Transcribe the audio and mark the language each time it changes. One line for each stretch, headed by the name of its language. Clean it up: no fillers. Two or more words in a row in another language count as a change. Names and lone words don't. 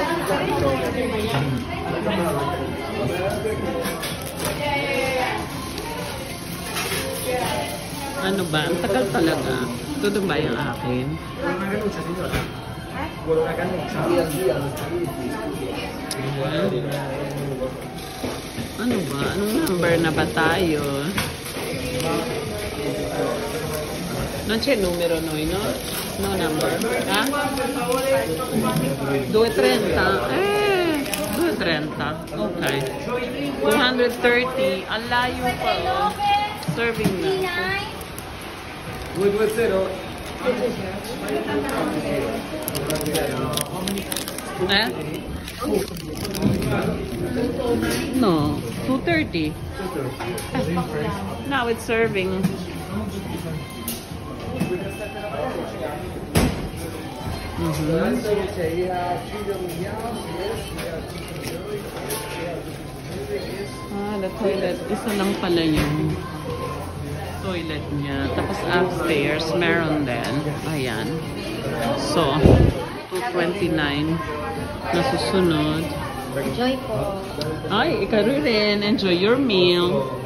Filipino: Ano ba? Ang tagal talaga. Ito ba yung akin? Ano ba? Anong number na ba tayo?
Italian: Non c'è il numero noi, no?
English: No number. Ha? 230. 230. Okay. 230.
Filipino: Ang layo pa, oh. Serving na.
English: 220. No, 230. Now it's serving. The toilet.
Filipino: Isa lang pala yung toilet niya. Tapos upstairs, meron din. Ayan. So, 229 na susunod. Enjoy po. Ay, ikaw rin.
English: Enjoy your meal.